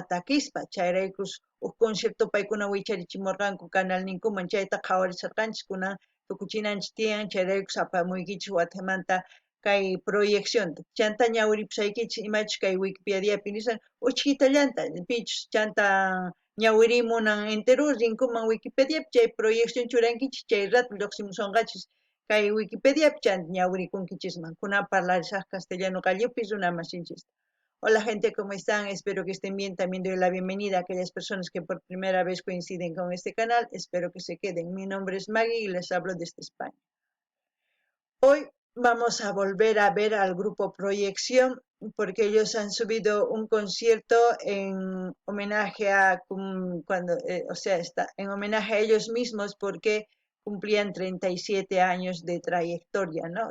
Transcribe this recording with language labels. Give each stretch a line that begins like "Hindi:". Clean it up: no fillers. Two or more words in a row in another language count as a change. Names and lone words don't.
Quechua: takispa chayraykus huk concierto paykuna wicharichimurqanku canal ninkuman chayta qhawarisarqanchis kunan tukuchinanchis tiyan chayraykus apamuykichis watamanta kay proyeccionta chanta ñawiripusaykichis imachus kay Wikipediapi nishan uchkitallanta pichus chanta ñawirimunan enteru rinkuman Wikipediapi chay proyección churankichis chay rato lluqsimusunqachis kay Wikipediapi chanta ñawiricunkichisman kunan parlarisaq castellano qallupi runa masinchis.
Spanish: Hola gente, ¿cómo están? Espero que estén bien. También doy la bienvenida a aquellas personas que por primera vez coinciden con este canal. Espero que se queden. Mi nombre es Maggie y les hablo desde España. Hoy vamos a volver a ver al grupo Proyección porque ellos han subido un concierto en homenaje a en homenaje a ellos mismos porque cumplían 37 años de trayectoria, ¿no?